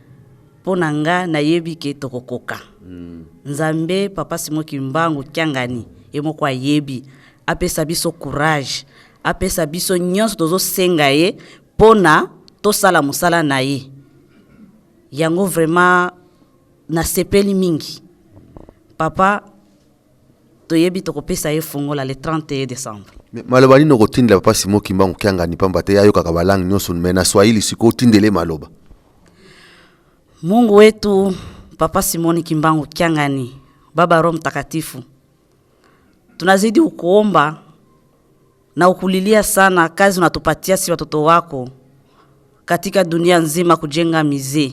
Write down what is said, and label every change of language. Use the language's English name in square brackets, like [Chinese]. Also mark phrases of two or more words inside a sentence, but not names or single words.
[Lingala] Pona nga na yebi ke tokokoka. Nzambe Papa Simon Kimbangu kiangani emoko yebi apesa biso courage, apesa biso nyonso tozo senga ye pona tosala musala na ye. Yango vraiment na sepeli mingi. Papa toyebi tokopesa ye fongola [French] le 31 décembre. [Lingala] Maloba ni noko tindela Papa Simon Kimbangu kiangani pamba te ayo kaka balangi nyonso mais na Swahili siko tindele maloba. [Swahili] Mungu wetu Papa Simon Kimbangu kiangani, Baba Roho Mtakatifu, tunazidi ukuomba na ukulilia sana kazi unatupatia si watoto wako katika dunia nzima kujenga mize.